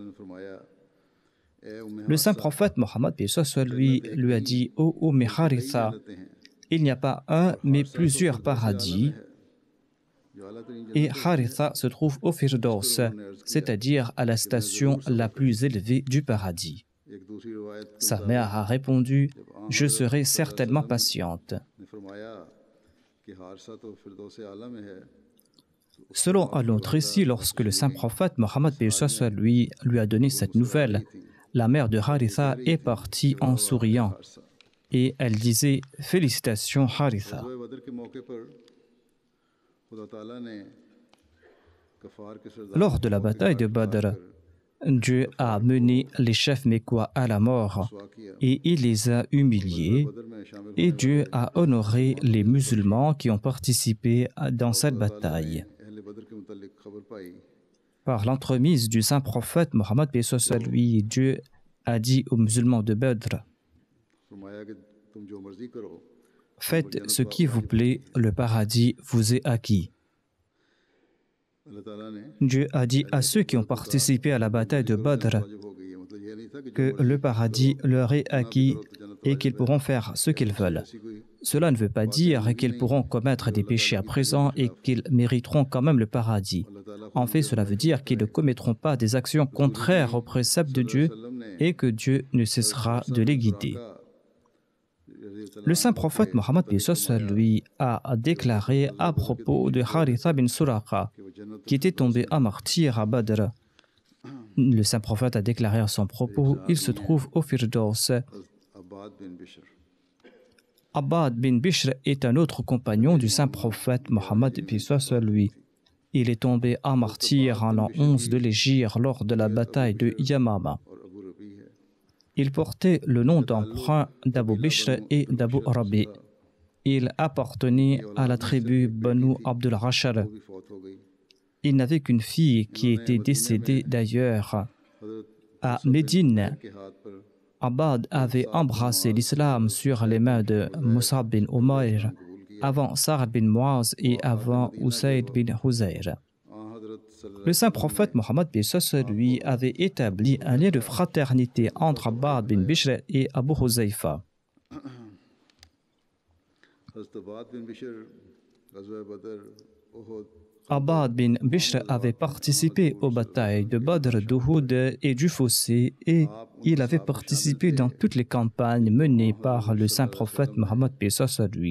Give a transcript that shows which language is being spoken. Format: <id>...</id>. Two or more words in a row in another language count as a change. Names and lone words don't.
<fr>Le saint prophète Mohammed lui a dit: ô Haritha, il n'y a pas un mais plusieurs paradis, et Haritha se trouve au Firdaus, c'est-à-dire à la station la plus élevée du paradis.</fr> <ur>ایک دوسری روایت کے</ur> <fr>Sa mère a répondu, je serai certainement patiente.</fr> <ur>نے فرمایا کہ حارثہ تو فردوس اعلیٰ میں ہے.</ur> <fr>Selon un autre récit, lorsque le saint prophète Mohammed lui a donné cette nouvelle, la mère de Haritha est partie en souriant et elle disait « Félicitations Haritha ».</fr> <ur>غزوہ بدر کے موقع پر خدا تعالیٰ نے کفار کے سردار</ur> <fr>Lors de la bataille de Badr, Dieu a mené les chefs mécois à la mort et il les a humiliés,</fr> <ur>بدر میں شامل</ur> <fr>et Dieu a honoré les musulmans qui ont participé dans cette bataille.</fr> <ur>اہل بدر کے متعلق خبر پائی.</ur> <fr>Par l'entremise du saint prophète Mohammed lui, Dieu a dit aux musulmans de Badr,</fr> <ur>فرمایا کہ تم جو مرضی کرو,</ur> <fr>faites ce qui vous plaît, le paradis vous est acquis.</fr> <ur>اللہ تعالیٰ نے</ur> <fr>Dieu a dit à ceux qui ont participé à la bataille de Badr</fr> <ur>واجب ہو گئی ہے۔ مطلب یہ نہیں تھا کہ</ur> <fr>que le paradis leur est acquis et qu'ils pourront faire ce qu'ils veulent.</fr> <ur>ایسی کوئی</ur> <fr>Cela ne veut pas dire qu'ils pourront commettre des péchés à présent et qu'ils mériteront quand même le paradis. En fait, cela veut dire qu'ils ne commettront pas des actions contraires aux préceptes de Dieu et que Dieu ne cessera de les guider. Le saint prophète Mohammed lui a déclaré à propos de Haritha bin Suraqa, qui était tombé à martyr à Badr. Le saint prophète a déclaré à son propos, il se trouve au Firdaus.</fr> <ur>अब्बाद बिन बिशर</ur> <fr>Abbad bin Bishr est un autre compagnon du saint prophète Mohammed lui. Il est tombé à martyr en l'an 11 de l'Hégire lors de la bataille de Yamama.</fr> <ur>اور ابو ربیع ہے.</ur> <fr>Il portait le nom d'emprunt d'Abu Bishr et d'Abu Rabi. Il appartenait à la tribu Banu Abdul Rashar.</fr> <ur>وہ بھی فوت ہو گئی.</ur> <fr>Il n'avait qu'une fille qui était décédée d'ailleurs.</fr> <ur>हज़रत</ur> <fr>À Médine,</fr> <ur>کے ہاتھ پر</ur> <fr>Abbad avait embrassé l'islam sur les mains de Mus'ab bin Umayr, avant Sa'd bin Muaz et avant Usayd bin Huzayr.</fr> <ur>حضرت صلی اللہ</ur> <fr>Le saint prophète Mohammed lui avait établi un lien de fraternité entre Abbad bin Bishr et Abu Huzaifa.</fr> <ur>حضرت عباد بن بشر غزوہ بدر احد</ur> <fr>Abbad bin Bishr avait participé aux batailles de Badr, d'Uhud et du Fossé et il avait participé dans toutes les campagnes menées par le saint prophète Mohammed lui.</fr>